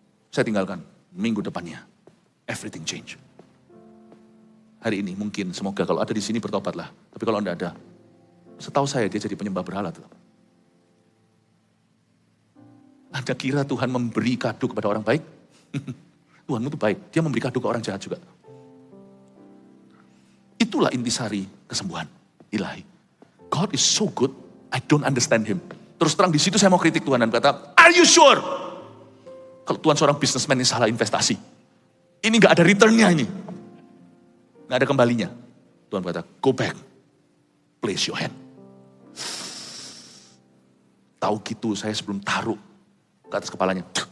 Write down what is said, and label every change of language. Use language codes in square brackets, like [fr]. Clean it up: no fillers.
[id] Saya tinggalkan minggu depannya. [en] Everything change. [id] Hari ini mungkin semoga kalau ada di sini bertobatlah. Tapi kalau tidak ada, setahu saya dia jadi penyembah berhala tetap. Anda kira Tuhan memberi kado kepada orang baik? Tuhanmu itu baik, dia memberi kado ke orang jahat juga. Itulah intisari kesembuhan ilahi. [en] God is so good, I don't understand him. [id] Terus terang di situ saya mau kritik Tuhan dan berkata, [en] are you sure? [id] Kalau Tuhan seorang businessman ini salah investasi. Ini gak ada returnnya ini. Gak ada kembalinya. Tuhan berkata, [en] go back. Place your hand. [id] Tahu gitu saya sebelum taruh ke atas kepalanya.